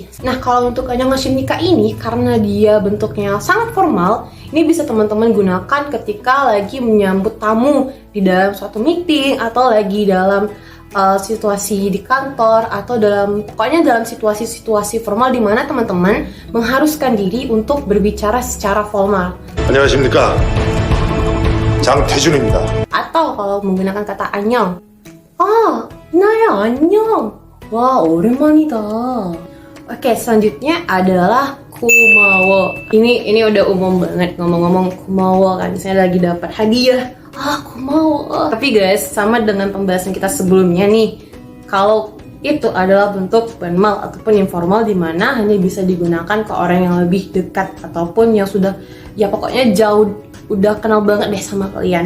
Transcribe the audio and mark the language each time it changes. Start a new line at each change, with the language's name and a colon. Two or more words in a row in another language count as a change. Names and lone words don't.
Indonesian: Nah, kalau untuk annyeongha십니까 ini karena dia bentuknya sangat formal, ini bisa teman-teman gunakan ketika lagi menyambut tamu di dalam suatu meeting atau lagi dalam situasi di kantor atau pokoknya dalam situasi-situasi formal di mana teman-teman mengharuskan diri untuk berbicara secara formal.
Korean: 안녕하십니까, 장태준입니다.
Indonesian: Atau kalau menggunakan kata annyeong,
Korean: 나야 안녕. 와, 오랜만이다.
Indonesian: Oke, selanjutnya adalah kumawo. Ini udah umum banget ngomong-ngomong kumawo kan. Misalnya lagi dapat hadiah, kumawo. Tapi guys, sama dengan pembahasan kita sebelumnya nih, kalau itu adalah bentuk formal ataupun informal di mana hanya bisa digunakan ke orang yang lebih dekat ataupun yang sudah ya pokoknya jauh udah kenal banget deh sama kalian.